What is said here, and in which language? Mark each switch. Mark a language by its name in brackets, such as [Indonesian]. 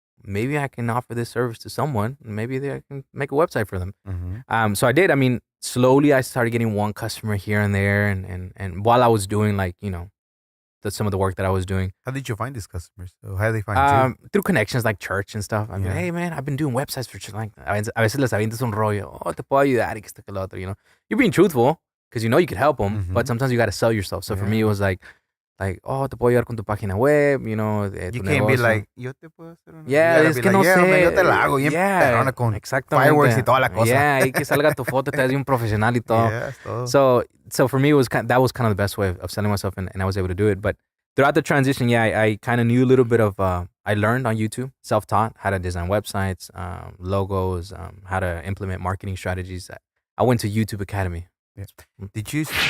[English] Maybe I can offer this service to someone. Maybe I can make a website for them. So I did. I mean, slowly I started getting one customer here and there. And while I was doing like, you know, some of the work that I was doing. How did you find these customers? So how did they find you? Through connections like church and stuff. I'm like, hey man, I've been doing websites for church. [Spanish] Like, a veces les avientas un rollo. Oh, te puedo ayudar y que esto que lo otro, [English] you know. You're being truthful because you know you could help them, but sometimes you got to sell yourself. So for me, it was like, oh, [Spanish] te puedo ayudar con tu página web, [English] you know. You can't be like, [Spanish] yo te puedo hacer una. Yeah, es que no sé. Man, yo te la hago. [English] Yeah, [Spanish] con exactamente. Fireworks y toda la cosa. Yeah, y que salga tu foto, te das de un profesional y todo. Yeah, todo. [English] So for me, it was that was kind of the best way of selling myself, and I was able to do it. But throughout the transition, I kind of knew a little bit of, I learned on YouTube, self-taught, how to design websites, logos, how to implement marketing strategies. I went to YouTube Academy. Yeah. Did you...